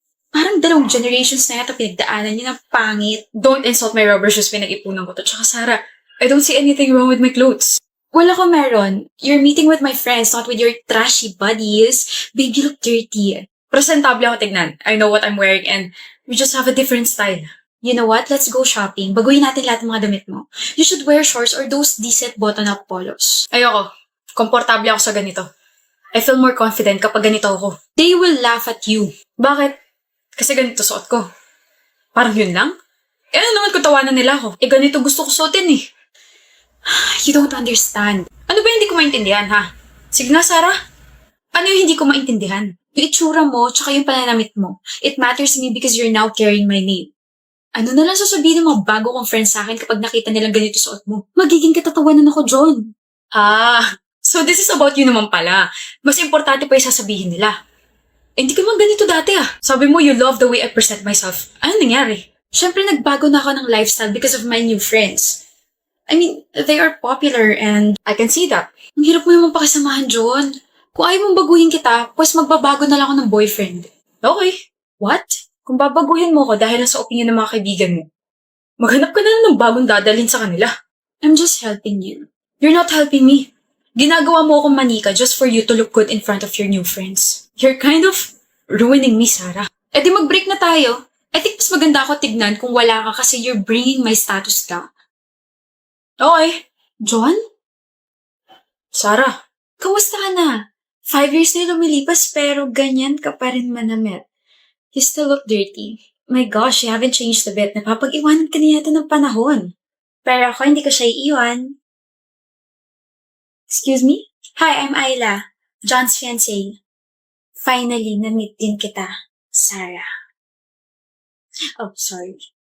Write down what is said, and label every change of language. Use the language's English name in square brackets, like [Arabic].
[Filipino] Parang dalawang generations na yata pinagdaanan niya ng pangit. [English] Don't insult my rubber shoes, [Filipino] pinag-ipunan ko to. [English] Tsaka Sarah, I don't see anything wrong with my clothes. [Filipino] Wala ko meron. [English] You're meeting with my friends, not with your trashy buddies. Babe, you look dirty. [Filipino] Presentable ako tignan. [English] I know what I'm wearing and we just have a different style. You know what? Let's go shopping. [Filipino] Baguhin natin lahat ng mga damit mo. [English] You should wear shorts or those decent button-up polos. [Filipino] Ayoko. Komportable ako sa ganito. [English] I feel more confident [Filipino] kapag ganito ako. [English] They will laugh at you. [Filipino] Bakit? Kasi ganito suot ko. Parang yun lang? Eh ano naman kung tawanan nila ako? Eh ganito gusto ko suotin eh. [English] You don't understand. [Filipino] Ano ba hindi ko maintindihan ha? Sige nga Sarah. Ano yung hindi ko maintindihan? Yung itsura mo, tsaka yung pananamit mo. [English] It matters to me because you're now carrying my name. [Filipino] Ano na lang sasabihin ng mga bago kong friends sa akin kapag nakita nilang ganito suot mo? Magiging katatawanan ako, John. [English] So this is about you [Filipino] naman pala. Mas importante pa yung sasabihin nila. Eh, hindi ka man ganito dati ah. Sabi mo [English] you love the way I present myself. [Filipino] Ano nangyari? Siyempre, nagbago na ako ng lifestyle [English] because of my new friends. I mean, they are popular and I can see that. [Filipino] ang hirap mo naman pakisamahan, John. Kung ayaw mong baguhin kita, pues magbabago na lang ako ng boyfriend. [English] Okay. What? [Filipino] Kung babaguhin mo ko dahil sa opinion ng mga kaibigan mo, maghanap ka na lang ng bagong dadalhin sa kanila. [English] I'm just helping you. You're not helping me. [Filipino] Ginagawa mo akong manika [English] just for you to look good in front of your new friends. You're kind of ruining me, Sarah. [Filipino] Eh di mag-break na tayo. [English] I think [Filipino] mas maganda ako tignan kung wala ka kasi [English] you're bringing my status down. [Filipino] Okay. John? Sarah? Kamusta ka na? 5 years na lumilipas pero ganyan ka pa rin manamit. [English] You still look dirty. My gosh, you haven't changed a bit. [Filipino] Napapag-iwanan ka na yata ng panahon. Pero ako, hindi ko siya iiwan. [English] Excuse me? Hi, I'm Ayla. John's fiancé. [Filipino] Finally, na-meet din kita, Sarah. Oh, sorry.